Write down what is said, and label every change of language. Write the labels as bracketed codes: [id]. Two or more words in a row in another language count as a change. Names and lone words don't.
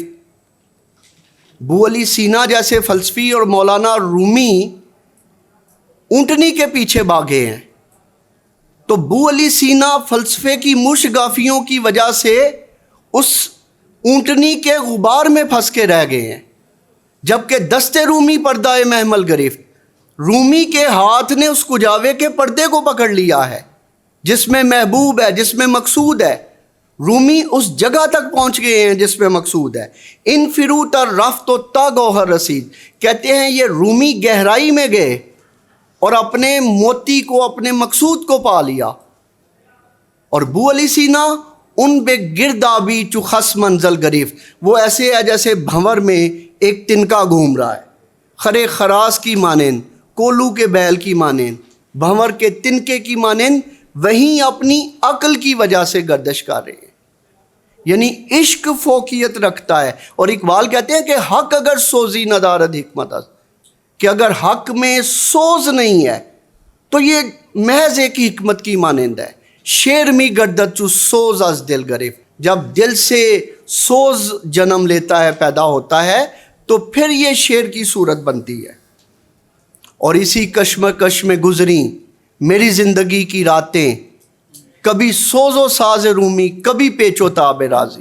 [ur] بو علی سینا جیسے فلسفی اور مولانا رومی اونٹنی کے پیچھے بھاگے ہیں، تو بو علی سینا فلسفے کی مش گافیوں کی وجہ سے اس اونٹنی کے غبار میں پھنس کے رہ گئے ہیں، جبکہ [fa] دست رومی پردہ محمل گرفت، [ur] رومی کے ہاتھ نے اس کجاوے کے پردے کو پکڑ لیا ہے جس میں محبوب ہے، جس میں مقصود ہے۔ رومی اس جگہ تک پہنچ گئے ہیں جس میں مقصود ہے۔ [fa] ان فرو تر رفت و تا گوہر رسید، [ur] کہتے ہیں یہ رومی گہرائی میں گئے اور اپنے موتی کو، اپنے مقصود کو پا لیا۔ اور بو علی سینا [fa] ان بے گردابی چو خس منزل گریف، [ur] وہ ایسے ہے جیسے بھنور میں ایک تنکا گھوم رہا ہے، خرے خراس کی مانند، کولو کے بیل کی مانند، بھنور کے تنکے کی مانند وہیں اپنی عقل کی وجہ سے گردش کر رہے ہیں۔ یعنی عشق فوقیت رکھتا ہے۔ اور اقبال کہتے ہیں کہ [fa] حق اگر سوزی ندارد حکمت است، [ur] کہ اگر حق میں سوز نہیں ہے تو یہ محض ایک حکمت کی مانند ہے۔ [fa] شیر می گردد چو سوز از دل گرفت، [ur] جب دل سے سوز جنم لیتا ہے، پیدا ہوتا ہے، تو پھر یہ شعر کی صورت بنتی ہے۔ اور اسی کشمکش میں گزری میری زندگی کی راتیں، کبھی سوز و ساز رومی، کبھی پیچ و تاب رازی۔